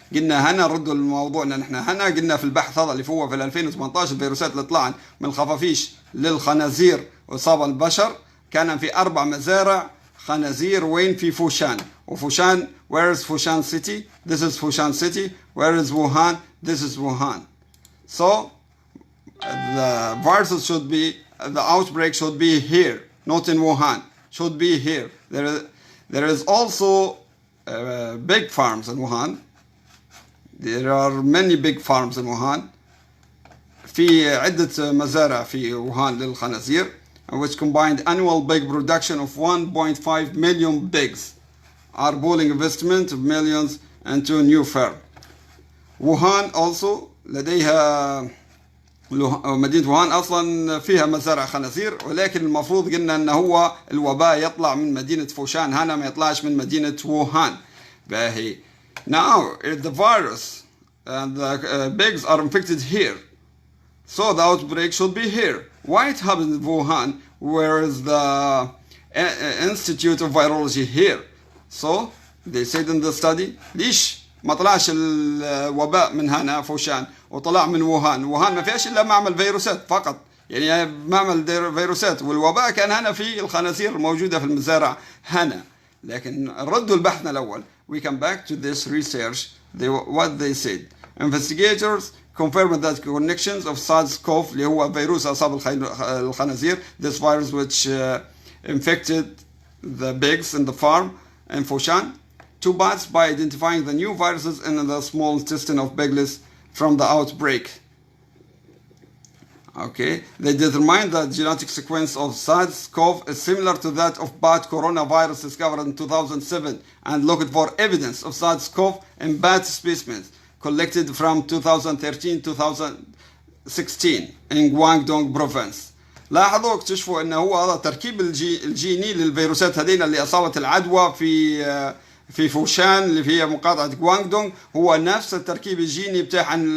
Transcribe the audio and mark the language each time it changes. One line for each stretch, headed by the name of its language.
Arabic: قلنا هنا ردوا لموضوعنا نحن هنا قلنا في البحث هذا اللي هو في 2018 الفيروسات اللي طلعت من الخفافيش للخنازير وصاب البشر كان في 4 مزارع خنازير وين في فوشان.
English: وفوشان, where is Fushan city? This is Fushan city. Where is Wuhan? This is Wuhan. So the viruses should be, the outbreak should be here, not in Wuhan. Should be here. There is also big farms in Wuhan. There are many big farms in Wuhan.
Arabic: في عدة مزارع في ووهان للخنازير,
English: which combined annual pig production of 1.5 million pigs, are pooling investment of millions into new farm.
Arabic: ووهان also لديها مدينة ووهان أصلا فيها مزارع خنازير, ولكن المفروض قلنا أنه هو الوباء يطلع من مدينة فوشان هنا ما يطلعش من مدينة ووهان. باهي.
English: Now the virus and the pigs are infected here, so the outbreak should be here. Why it happened in Wuhan, where is the Institute of Virology here? So they said in the study,
Arabic: ليش ما طلعش الوباء من هنا فوشان وطلع من ووهان؟ ووهان ما فيهاش إلا معمل فيروسات فقط, يعني معمل فيروسات, والوباء كان هنا في الخنازير الموجودة في المزارع هنا. لكن ردوا البحثنا الأول.
English: We come back to this research. What they said. Investigators confirmed that connections of SARS-CoV
Arabic: اللي هو فيروس أصاب الخنازير,
English: this virus which infected the pigs in the farm in Foshan, to bats by identifying the new viruses in the small intestine of piglets from the outbreak. Okay, they determined that genetic sequence of SARS-CoV is similar to that of bat coronavirus discovered in 2007 and looked for evidence of SARS-CoV in bat specimens collected from 2013-2016 in Guangdong province.
Arabic: لاحظوا اكتشفوا انه هو هذا التركيب الجيني للفيروسات هذين اللي اصابت العدوى في فوشان اللي فيها مقاطعة غواندونغ هو نفس التركيب الجيني بتاع